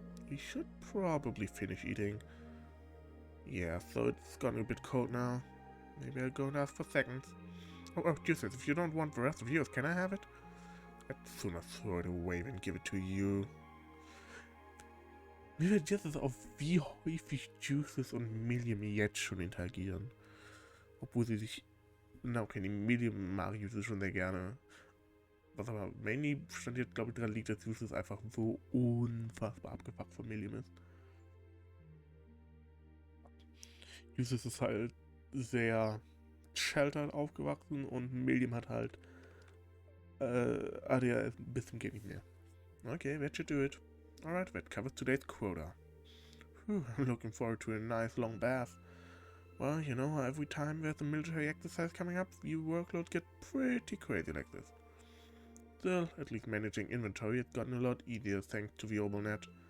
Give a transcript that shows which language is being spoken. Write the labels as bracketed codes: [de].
[en] We should probably finish eating. Yeah, so it's gotten a bit cold now. Maybe I'll go and ask for seconds. Oh, Jesus, if you don't want the rest of yours, can I have it? I'd sooner throw it away than give it to you. [de] Mir wird jetzt auf, wie häufig Juices und Milliam jetzt schon interagieren. Obwohl sie sich... Na okay, die Milliam mag Juices schon sehr gerne. Was aber mainly stand jetzt, glaube ich, dran liegt, dass Juices einfach so unfassbar abgefuckt von Milliam ist. Juices ist halt sehr sheltered aufgewachsen und Milliam hat halt ADHS bis zum geht nicht mehr. [en] Okay, that should do it. Alright, that covers today's quota. Whew, I'm looking forward to a nice long bath. Well, you know, every time there's a military exercise coming up, your workload gets pretty crazy like this. Still, at least managing inventory has gotten a lot easier thanks to the OrbitalNet.